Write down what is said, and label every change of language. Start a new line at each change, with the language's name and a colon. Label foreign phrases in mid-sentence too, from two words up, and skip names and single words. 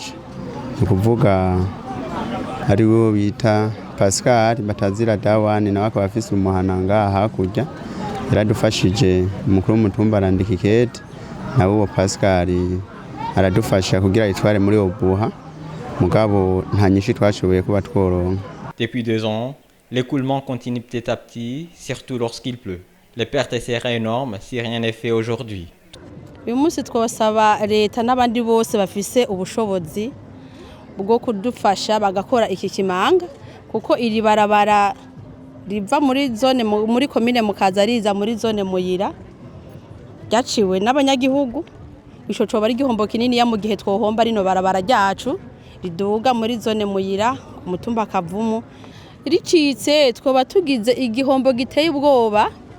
Rundi: Ni ukuvuga ari wo bita Pascal Batazira Dawani nawe akaba afise umuhananga hakurya yaradufashije umukuru w'umutumba arandika ikete nawe uwo Pascal aradufasha kugira itware muri obuha mugabo nta nyinshi twashoboye kuba tworonka.
French: Depuis 2 ans, l'écoulement continue petit à petit, surtout lorsqu'il pleut. Les pertes seraient énormes si rien n'est fait aujourd'hui.
Rundi: Uyu munsi twasaba leta n'abandi bose bafise ubushobozi bwo kudufasha bagakora iki kimanga kuko iri barabara riva muri zone muri commune Mukaza riza muri zone Muyira ryaciwe n'abanyagihugu ico coba ari igihombo kinini ya mu gihe twohomba rino barabara ryacu riduga muri zone Muyira ku mutumba Kavumu ricitse twoba tugize igihombo giteye ubwoba